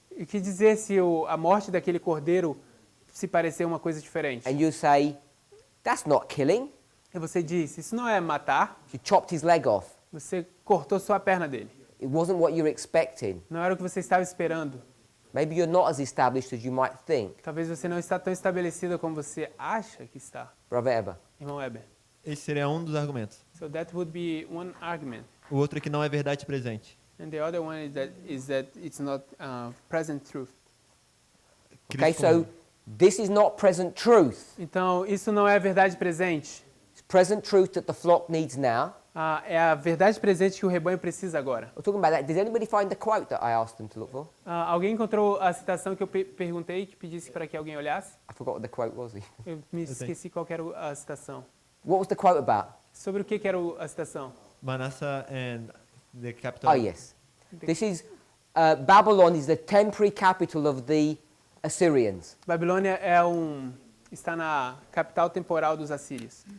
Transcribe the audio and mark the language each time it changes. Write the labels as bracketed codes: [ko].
[pt] E o que dizer se a morte daquele cordeiro se parecer uma coisa diferente? [en] And you say, that's not killing. [pt] E você diz: isso não é matar, [en] You chopped his leg off. [pt] você cortou só a perna dele. [en] It wasn't what you were expecting. [pt] Não era o que você estava esperando. [en] Maybe you're not as established as you might think. [pt] Talvez você não está tão estabelecida como você acha que está. [en] Brother Eber. [pt] Irmão Weber. Esse seria um dos argumentos. [en] So that would be one argument. [pt] O outro é que não é verdade presente. [en] And the other one is that it's not present truth. Okay, so this is not present truth. [pt] Então, isso não é a verdade presente. [en] It's present truth that the flock needs now. [pt] É a verdade presente que o rebanho precisa agora. [en] We're talking about that. Did anybody find the quote that I asked them to look for? [pt] Alguém encontrou a citação que eu perguntei, que pedisse para que alguém olhasse? [en] I forgot what the quote was. [pt] Eu me esqueci qual que era a citação. [en] What was the quote about? [pt] Sobre o que era a citação? [en] Manasseh and the capital. Oh, yes. This is, Babylon is the temporary capital of the Assyrians. [pt] Babilônia está na capital temporal dos assírios.